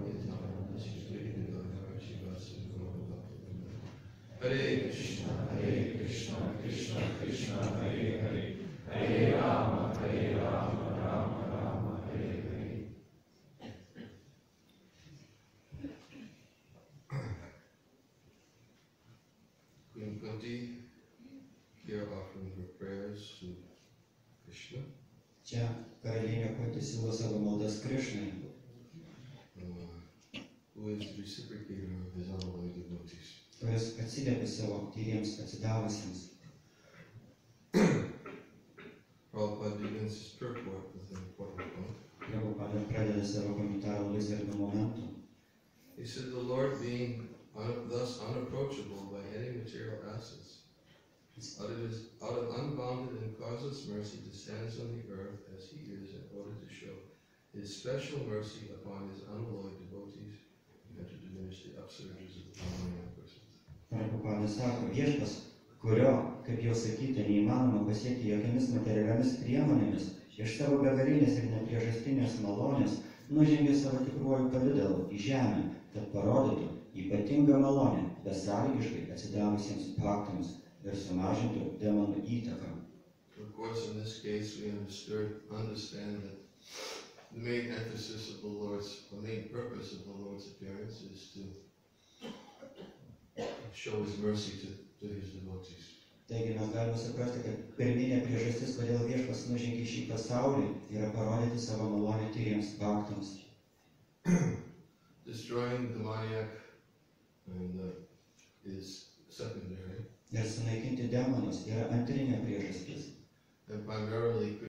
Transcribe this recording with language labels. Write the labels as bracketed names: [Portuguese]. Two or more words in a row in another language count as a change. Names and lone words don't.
[Sanskrit] Hare Krishna, Krishna Krishna, Hare Hare, Hare Rama, Rama Rama, Hare Hare. [English] Queen Kunti here offering her prayers to Krishna. [Lithuanian] Čia karalienė Kunti siūlo savo maldas Krišnai, [English] who is the reciprocator of his unholy devotees. [Lithuanian] kuris atsiliepia savo tyriems atsidavusiems. [English] Prabhupada begins his purport with an important point. [Lithuanian] Prabhupada pradeda savo komentarą labai svarbiu momentu. [English] He said, the Lord being thus unapproachable by any material assets, out of unbounded and causeless mercy descends on the earth as he is in order to show his special mercy upon his unalloyed devotees and to diminish the upsurges of the common persons. [Lithuanian] Prabhupada sako, viešpas, kurio, kaip jau sakyta, neįmanoma pasiekti jokiamis materialiomis priemonėmis, iš savo begalinės ir nepriežastinės malonės nužengė savo tikruoju pavidalu į žemę, kad parodytų ypatingą malonę besąlygiškai atsidavusiems paktams ir sumažintų demonų įtaką. [English] Of course, in this case, we understand that the main emphasis of the the main purpose of the Lord's appearance is to show His mercy to His devotees. [Lithuanian] Taigi mes galime suprasti, kad pirminė priežastis, kodėl Viešpats nužengė šį pasaulį, yra parodyti savo malonę tyriems baktams. [English] Destroying the demoniac is secondary. [Lithuanian] Ir sunaikinti demonus yra antrinė priežastis. [English] And primarily